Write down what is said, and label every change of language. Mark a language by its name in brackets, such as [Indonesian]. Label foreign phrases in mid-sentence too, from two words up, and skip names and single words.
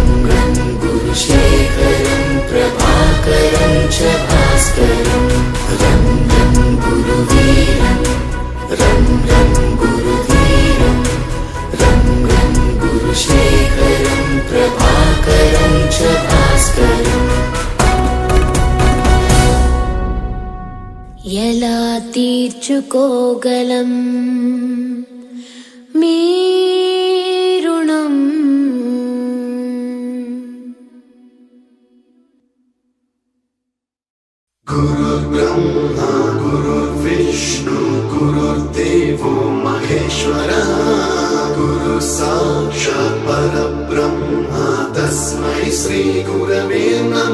[Telugu] రం గురుశేఖరం ప్రభాకరం చ భాస్కరం రం రం గురువీరం రం రం గురుధీరం రం రం గురుశేఖరం ప్రభాకరం చ భాస్కరం ఎలా తీర్చుకోగలం మీ రుణం [Sanskrit] गुरुर्ब्रह्मा गुरुर्विष्णु गुरुर्देवो महेश्वरः गुरुः साक्षात् परब्रह्म तस्मै श्री गुरवे